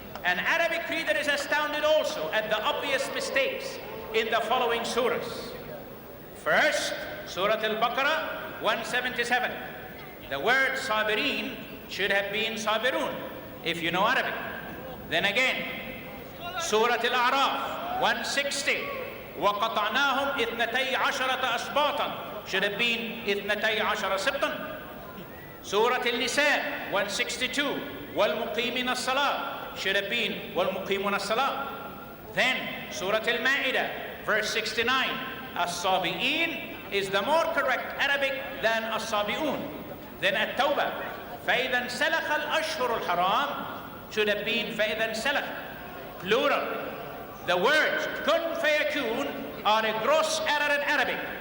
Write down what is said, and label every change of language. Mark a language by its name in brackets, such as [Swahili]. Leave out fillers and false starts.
[English] An Arabic reader is astounded also at the obvious mistakes in the following surahs. First, Surah Al-Baqarah 177. The word Sabirin should have been Sabirun, if you know Arabic. Then again, Surah Al-A'raf 160. [Arabic] وَقَطَعْنَاهُمْ إِثْنَتَيْ عَشَرَةَ أَسْبَاطًا [English] should have been [Arabic] إِثْنَتَيْ عَشَرَ سِبْطًا. [English] Surah Al-Nisa 162. [Arabic] وَالْمُقِيمِينَ الصَّلَاةِ [English] should have been [Arabic] وَالْمُقِيمُونَ الصَّلَاةِ. [English] Then Surah Al-Ma'idah verse 69. As-Sabi'in is the more correct Arabic than As-Sabi'un. Then At-Tawbah [Arabic] فَإِذَا انْسَلَخَ الْأَشْهُرُ الْحَرَامِ [English] should have been [Arabic] فَإِذَا انْسَلَخ, [English] plural. The words kun fayakun are a gross error in Arabic.